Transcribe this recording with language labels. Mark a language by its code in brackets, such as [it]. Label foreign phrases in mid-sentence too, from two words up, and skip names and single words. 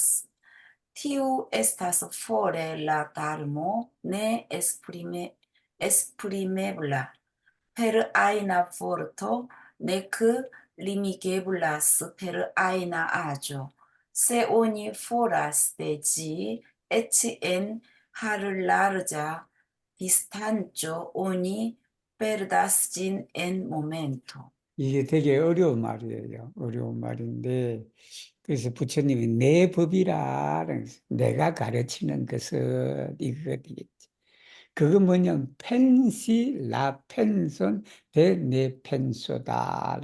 [eo] Tiu estas fore la darmo ne esprimebla per ajna vorto, nec limigeblas per ajna aĝo. Se oni foras de ĝi, eĉ en mallarĝa distanco, oni perdas ĝin en momento. [ko] 이게 되게 어려운 말이에요. 어려운 말인데, 그래서 부처님이 내 법이라, 내가 가르치는 것은 이거겠지. 그건 뭐냐면, [eo] pensi, la penson, de ne penso.